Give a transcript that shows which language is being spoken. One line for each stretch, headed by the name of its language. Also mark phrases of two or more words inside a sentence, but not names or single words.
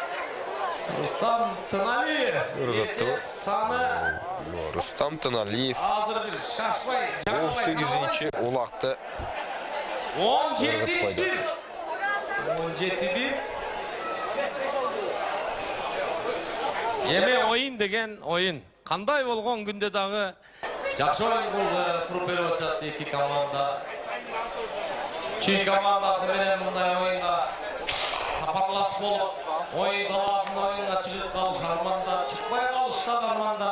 Kyrgyz: Тыналиев. Саны Рустам Тыналиев. азыр бир шашпай. 18-чи улакты 17-1. 17-1. Эме ойын деген ойын. Кандай болгон күндө дагы жакшы ойын куруп берип атат эки команда. Чүй командасы менен мындай оюнда сапарлаш болуп, ойын талаасында оюнга чыгып калыш арманда, чыкпай калыш да арманда.